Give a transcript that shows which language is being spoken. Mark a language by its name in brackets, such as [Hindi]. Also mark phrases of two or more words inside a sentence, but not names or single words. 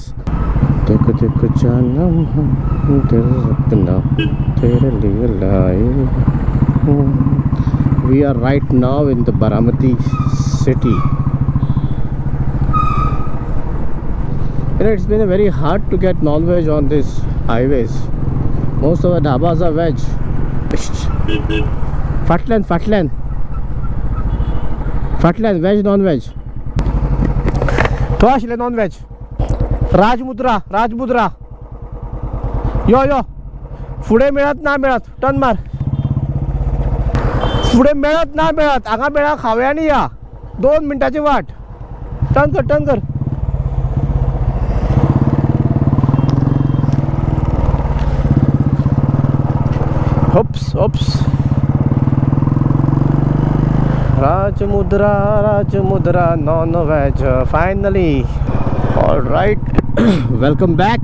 [Hindi] देखो जानम हम तेरे अपना तेरे लिए लाए. [English] We are right now in the Baramati city. You know, it's been very hard to get non-veg on these highways. Most of the dhabas are veg. Fatland, veg, non-veg. Toashle non-veg. Rajmudra. [Marathi] Yo. पुढे मिळत ना मिळत. टर्न मार. पुढे मिळत ना मिळत. आगा मिळा खाव्या आणि या. 2 मिनिटाची वाट. टर्न कर. [English] Oops. Rajmudra non-veg. Finally. All right. Welcome back.